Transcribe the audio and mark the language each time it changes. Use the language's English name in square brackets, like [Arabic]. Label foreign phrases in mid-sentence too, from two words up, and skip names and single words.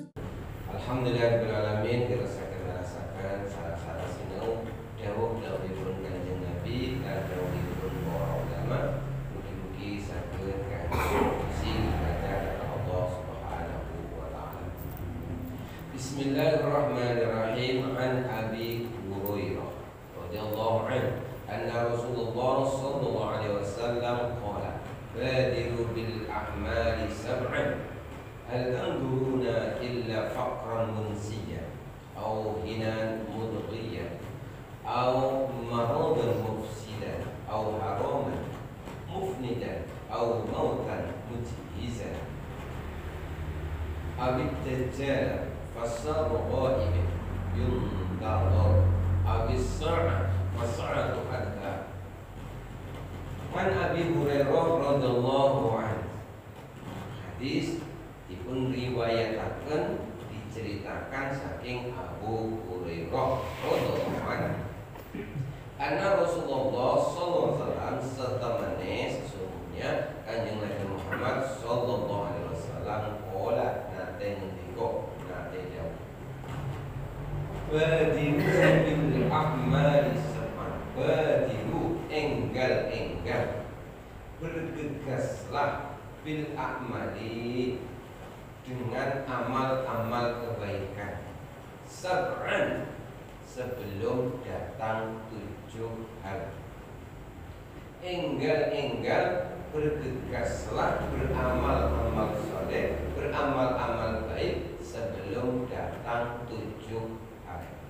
[Arabic] الحمد لله رب العالمين, [Javanese] dirasakan salah sinau dawuh dawuhipun Kanjeng Nabi lan dawuhipun para ulama. Mugi-mugi saged kaji ibadah Allah [Arabic] سبحانه وتعالى. بسم الله الرحمن الرحيم. عن أبي هريرة رضي الله عنه أن رسول الله صلى الله عليه وسلم قال بادروا بالأعمال سبعا هل تنظرون إلا فقرا منسيا أو غنى مطغيا أو مرضا مفسدا أو هرما مفندا أو موتا مجهزا أو الدجال فشر غائب ينتظر أو الساعة فالساعة أدهى. عن أبي هريرة رضي الله عنه, [Javanese] hadis dipun riwayataken diceritakan saking Abu Hurairah [Arabic] رضي الله عنه أن رسول الله صلى الله عليه وسلم [Javanese] setemene sesungguhnya Kanjeng Nabi Muhammad [Arabic] صلى الله عليه وسلم [Javanese] qala nate ngendika nate dawuh [Arabic] بادروا بالأعمال سبعا [Indonesian] badiru enggal bergegaslah [Arabic] بالأعمال [Indonesian] dengan amal-amal kebaikan sab'an sebelum datang 7 hari. Enggal bergegaslah beramal-amal soleh, beramal-amal baik sebelum datang 7 hari.